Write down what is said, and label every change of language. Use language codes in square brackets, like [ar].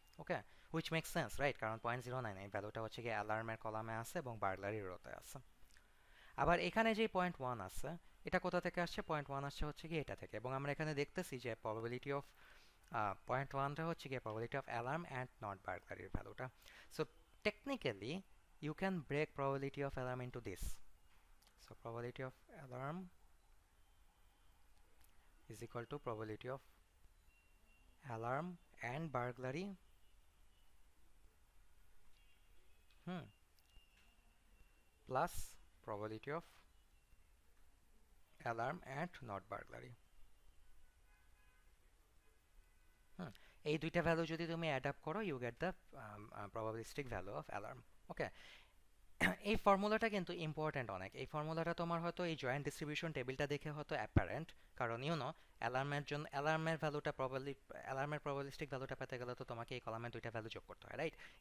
[en] Okay, which makes sense, right? [bn] কারণ 0.09 এই ভ্যালুটা হচ্ছে কি অ্যালার্মের কলামে আছে এবং বার্গলারির রোতে আছে। আবার এখানে যে 0.1 আছে, এটা কোথা থেকে আসছে? 0.1 আসছে হচ্ছে কি এটা থেকে, এবং আমরা এখানে দেখতেছি যে প্রবাবিলিটি অফ 0.1টা হচ্ছে কি probability of alarm and not বার্গলারির ভ্যালুটা। [en] So technically you can break probability of alarm into this. So probability of alarm is equal to probability of alarm and burglary plus probability of alarm and not burglary. [bn] এই দুইটা value যদি তুমি add up করো, [en] You get the probabilistic value of alarm. Okay, [bn] এই ফর্মুলাটা কিন্তু important অনেক। এই ফর্মুলাটা তোমার হয়তো এই জয়েন্ট ডিস্ট্রিবিউশন টেবিলটা দেখে হয়তো অ্যাপারেন্ট, কারণ অ্যালার্মের জন্য অ্যালার্মের ভ্যালুটা প্রবাবলি অ্যালার্মের প্রবাবিলিস্টিক ভ্যালুটা পেতে গেলে তো তোমাকে এই কলামের দুইটা ভ্যালু যোগ করতে হয়, রাইট?